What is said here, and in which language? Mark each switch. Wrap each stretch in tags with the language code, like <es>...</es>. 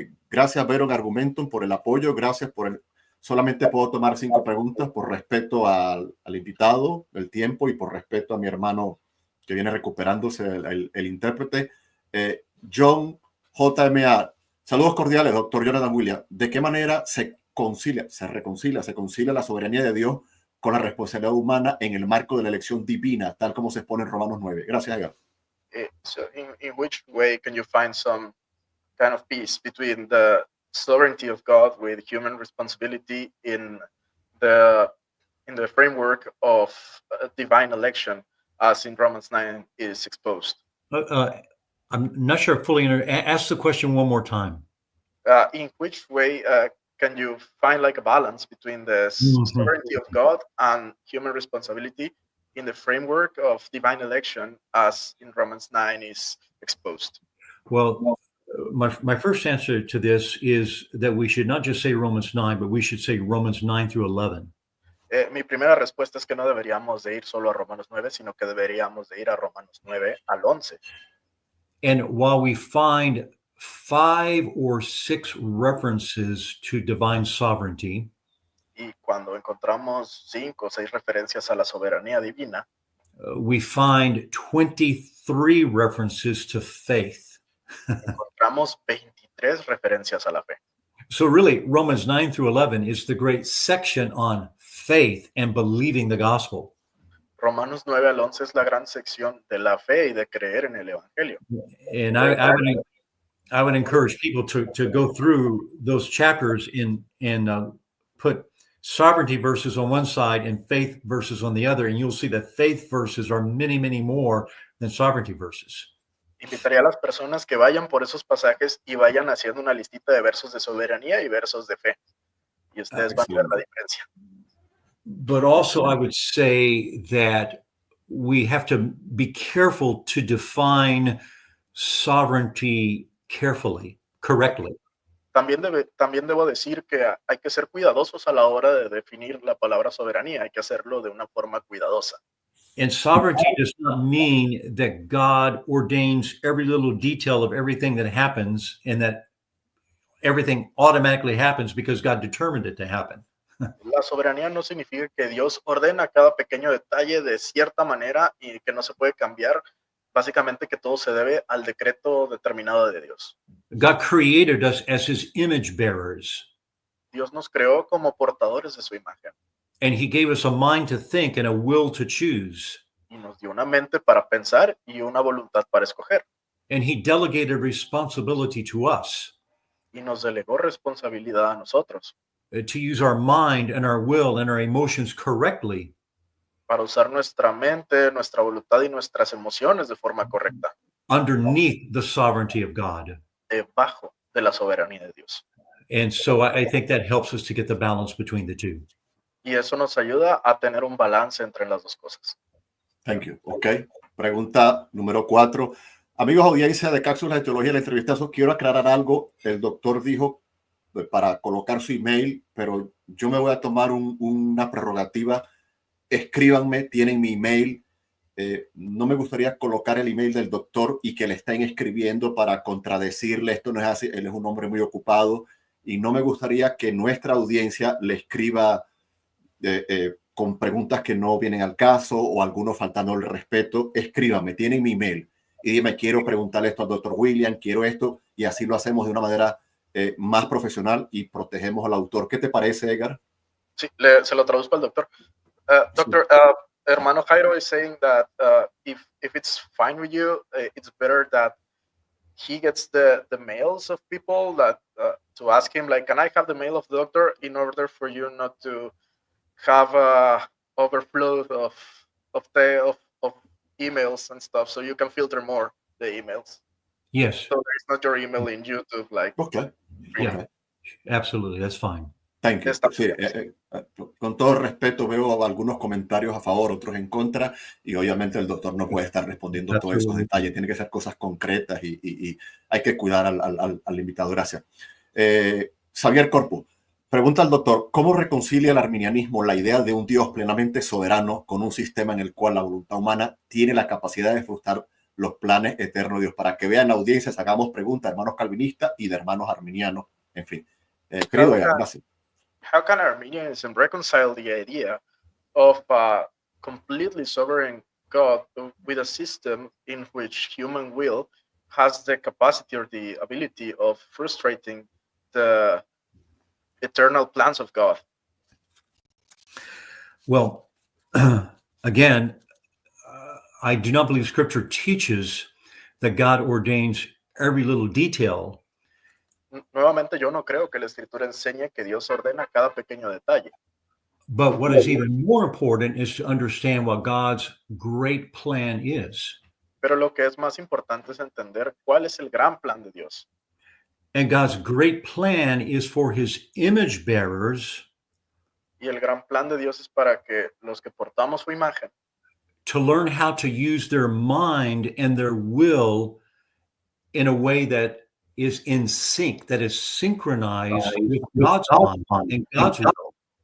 <es>Gracias, Veron Argumentum, por el apoyo. Gracias por el... Solamente puedo tomar 5 preguntas por respeto al invitado, el tiempo, y por respeto a mi hermano que viene recuperándose, el intérprete. John JMA. Saludos cordiales, doctor Jonathan Williams. ¿De qué manera se concilia la soberanía de Dios con la responsabilidad humana en el marco de la elección divina, tal como se expone en Romanos 9? Gracias, Edgar.</es> <en>So in which way can you find some kind of peace between the sovereignty of God with human responsibility in the framework of divine election, as in Romans 9 is exposed? I'm not sure I fully ask the question one more time. In which way can you find like a balance between the sovereignty of God and human responsibility in the framework of divine election, as in Romans 9 is exposed? Well, my first answer to this is that we should not just say Romans 9, but we should say Romans 9 through 11.</en> <es>Mi primera respuesta es que no deberíamos de ir solo a Romanos 9, sino que deberíamos de ir a Romanos 9 al 11.</es> <en>And while we find 5 or 6 references to divine sovereignty,</en> <es>Y cuando encontramos 5 o 6 referencias a la soberanía divina,</es> <en>we find 23 references to faith.</en> <es>encontramos 23 referencias a la fe.</es> <en>So really, Romans 9 through 11 is the great section on faith and believing the gospel.</en> <es>Romanos 9 al 11 es la gran sección de la fe y de creer en el evangelio.</es> <en>And I would encourage people to go through those chapters and put sovereignty verses on one side and faith verses on the other, and you'll see that faith verses are many, many more than sovereignty verses.</en> <es>Invitaría a las personas que vayan por esos pasajes y vayan haciendo una listita de versos de soberanía y versos de fe. Y ustedes van a ver la diferencia.</es> <en>But also, I would say that we have to be careful to define sovereignty correctly.</en> <es>También debo decir que hay que ser cuidadosos a la hora de definir la palabra soberanía. Hay que hacerlo de una forma cuidadosa.</es> <en>And sovereignty does not mean that God ordains every little detail of everything that happens and that everything automatically happens because God determined it to happen.</en> <es>La soberanía no significa que Dios ordena cada pequeño detalle de cierta manera y que no se puede cambiar. Básicamente que todo se debe al decreto determinado de Dios.</es> <en>God created us as his image bearers.</en> <es>Dios nos creó como portadores de su imagen.</es> <en>And he gave us a mind to think and a will to choose.</en> <es>Y nos dio una mente para pensar y una voluntad para escoger.</es> <en>And he delegated responsibility to us.</en> <es>Y nos delegó responsabilidad a nosotros.</es> <en>To use our mind and our will and our emotions correctly.</en> <es>Para usar nuestra mente, nuestra voluntad y nuestras emociones de forma correcta.</es> <en>Underneath the sovereignty of God.</en> <es>Debajo de la soberanía de Dios.</es> <en>And so I think that helps us to get the balance between the two.</en> <es>Y eso nos ayuda a tener un balance entre las dos cosas.</es> <en>Thank you.</en> <es>Ok. Pregunta número 4. Amigos audiencia de Cápsulas de Teología, el entrevistazo, quiero aclarar algo. El doctor dijo para colocar su email, pero yo me voy a tomar una prerrogativa. Escríbanme, tienen mi email. No me gustaría colocar el email del doctor y que le estén escribiendo para contradecirle. Esto no es así. Él es un hombre muy ocupado y no me gustaría que nuestra audiencia le escriba con preguntas que no vienen al caso o algunos faltando el respeto. Escríbanme, tienen mi email y dime, quiero preguntarle esto al doctor William, quiero esto, y así lo hacemos de una manera más profesional y protegemos al autor. ¿Qué te parece, Edgar? Sí, se lo traduzco al doctor. Doctor,</es> <en>Hermano Jairo is saying that if it's fine with you, it's better that he gets the mails of people that to ask him, like, can I have the mail of the doctor, in order for you not to have a overflow of emails and stuff, so you can filter more the emails. Yes. So there's not your email in YouTube, like. Okay. Yeah. Okay. Absolutely. That's fine. Thank you.</en> <es>Está Sí, bien. con todo respeto, veo algunos comentarios a favor, otros en contra, y obviamente el doctor no puede estar respondiendo todos esos</es> <en>Absolutely.</en> <es>detalles. Tiene que ser cosas concretas y hay que cuidar al invitado. Gracias. Xavier Corpo pregunta al doctor: ¿cómo reconcilia el arminianismo la idea de un Dios plenamente soberano con un sistema en el cual la voluntad humana tiene la capacidad de frustrar los planes eternos de Dios? Para que vean audiencias, hagamos preguntas de hermanos calvinistas y de hermanos arminianos, en fin. Querido, gracias.</es> <en>How can Arminianism reconcile the idea of a completely sovereign God with a system in which human will has the capacity or the ability of frustrating the eternal plans of God? Well, again, I do not believe Scripture teaches that God ordains every little detail.</en> <es>Nuevamente, yo no creo que la Escritura enseñe que Dios ordena cada pequeño detalle.</es> <en>But what is even more important is to understand what God's great plan is.</en> <es>Pero lo que es más importante es entender cuál es el gran plan de Dios.</es> <en>And God's great plan is for his image bearers</en> <es>Y el gran plan de Dios es para que los que portamos su imagen</es> <en>to learn how to use their mind and their will in a way that is in sync, that is synchronized with God's mind and God's will.</en>